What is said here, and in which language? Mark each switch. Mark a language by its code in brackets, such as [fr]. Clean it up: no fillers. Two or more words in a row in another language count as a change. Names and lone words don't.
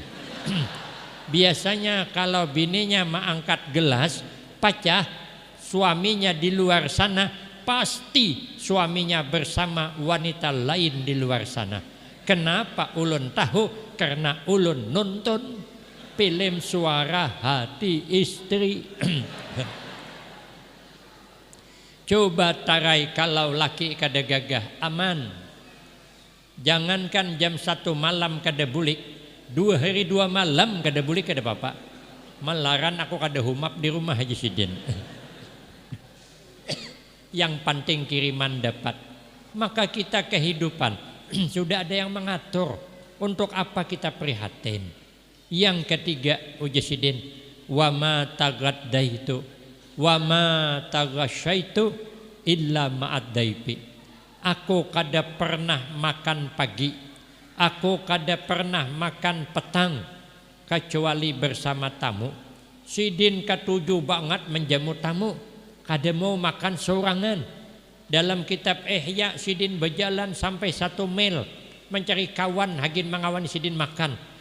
[id] Biasanya kalau bininya mengangkat gelas pecah, suaminya di luar sana, pasti suaminya bersama wanita lain di luar sana. Kenapa ulun tahu? Karena ulun nonton film Suara Hati Istri. [bjn] Coba tarai kalau laki kada gagah, aman. Jangankan jam 1 malam kada bulik, 2 hari 2 malam kada boleh kada apa-apa. Malaran aku kada humap di rumah Haji Sidin. [id] Yang penting kiriman dapat. Maka kita kehidupan sudah ada yang mengatur. Untuk apa kita prihatin? Yang ketiga [ar] Haji Sidin, وما تغديت وما تعشيت إلا مع الضيف. [bjn] Aku kada pernah makan pagi, aku kada pernah makan petang kecuali bersama tamu. Sidin ketujuh banget menjamu tamu, kada mau makan sorangan. Dalam kitab Ihya Sidin berjalan sampai 1 mil mencari kawan hagin mengawan Sidin makan.